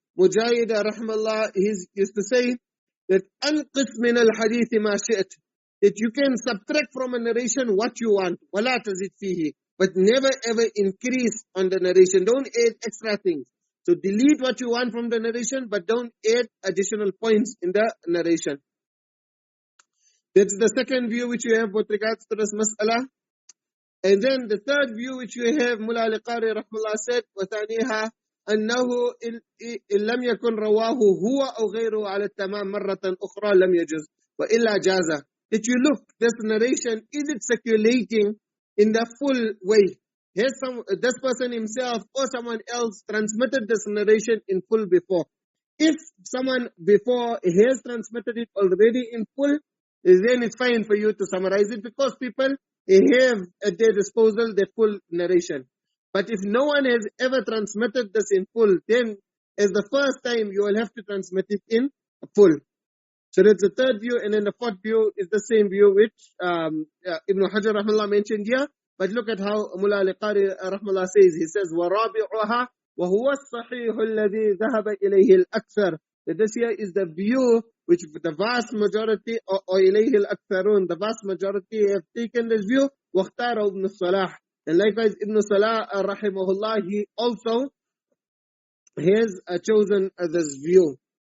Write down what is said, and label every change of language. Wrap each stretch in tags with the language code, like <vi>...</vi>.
<en>Mujahid rahmallah, he used to say that</en> <ar>أَنْقِسْ مِنَ الْحَدِيثِ مَا شِئْتِ,</ar> <en>that you can subtract from a narration what you want,</en> <ar>وَلَا تَزِدْ فِيهِ,</ar> <en>but never ever increase on the narration. Don't add extra things. So delete what you want from the narration, but don't add additional points in the narration. That's the second view which you have with regards to this mas'ala. And then the third view which you have, Mullah al-Qari rahmallah said,</en> <ar>وَثَانِيهَا أَنَّهُ إِن لَمْ يَكُنْ رَوَاهُ هُوَ أَوْ غَيْرُهُ عَلَى التَّمَامِ مَرَّةً أُخْرَى لَمْ يَجُزْ وَإِلَّا جَازَ.</ar> <en>That you look, this narration, is it circulating in the full way? Has this person himself or someone else transmitted this narration in full before? If someone before has transmitted it already in full, then it's fine for you to summarize it, because people have at their disposal the full narration. But if no one has ever transmitted this in full, then as the first time you will have to transmit it in full. So that's the third view, and then the fourth view is the same view which Ibn Hajar rahmallah mentioned here. But look at how Mullah al-Qari rahmallah says. He says,</en> <ar>وَرَابِعُهَا وَهُوَ الصَّحِيحُ الَّذِي ذَهَبَ إِلَيْهِ الْأَكْثَرُ.</ar> <en>That this here is the view which the vast majority, or</en> <ar>إِلَيْهِ الْأَكْثَرُونَ,</ar> <en>the vast majority have taken this view. وَاخْتَارَ ibn Salah. And likewise Ibn Salah rahimahullah, he also has chosen this view.</en>